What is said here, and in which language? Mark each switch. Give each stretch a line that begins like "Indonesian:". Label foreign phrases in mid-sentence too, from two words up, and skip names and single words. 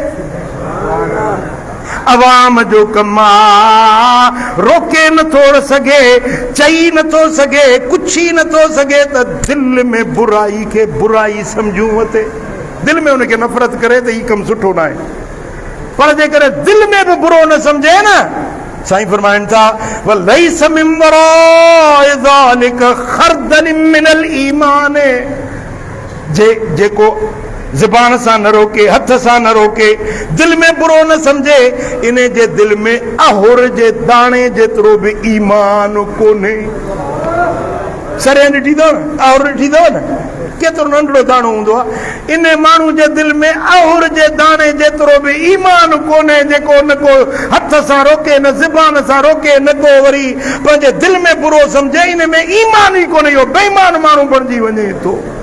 Sindhi: अवाम जो कमु आहे रोके नथो सघे, चई नथो सघे, कुछ ई नथो सघे त दिलि में बुराई खे बुराई सम्झूं वठे, दिलि में हुनखे नफ़रत करे त हीउ कमु सुठो न आहे। पर जेकर दिलि में बि बुरो न सम्झे न, साईं फरमाइनि था
Arabic: وليس من وراء ذلك خردل من الإيمان,
Sindhi: जेको ज़बान सां न रोके, हथ सां न रोके, दिलि में बुरो न सम्झे, इन जे दिलि में अहुर जे दाणे जेतिरो बि ईमान कोन्हे। सरे ॾिठी अथव न, अहुर ॾिठी अथव न, केतिरो नंढड़ो दाणो हूंदो आहे, इन माण्हू जे दिलि में अहुर जे दाणे जेतिरो बि ईमान कोन्हे, जेको न को हथ सां रोके, न ज़बान सां रोके, न को वरी पंहिंजे दिलि में बुरो सम्झे, इन में ईमान ई कोन्हे, इहो बेईमान माण्हू बणिजी वञे थो।